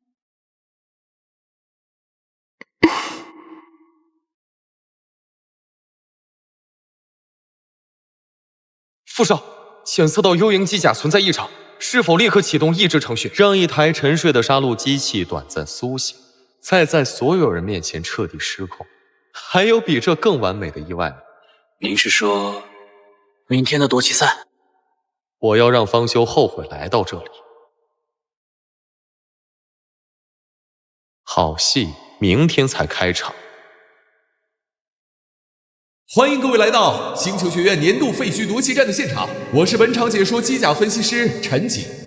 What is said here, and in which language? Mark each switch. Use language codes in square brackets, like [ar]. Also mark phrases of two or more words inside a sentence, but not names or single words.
[zh] 副少，檢測到幽瑩機甲存在異常，是否立刻啟動抑制程序，讓一台沉睡的殺戮機器短暫甦醒，再在所有人面前徹底失控？還有比這更完美的意外嗎？您是說，明天的奪旗賽？我要讓方修後悔來到這裡。好戲明天才開場。歡迎各位來到星球學院年度廢墟奪旗戰的現場，我是本場解說機甲分析師陳景。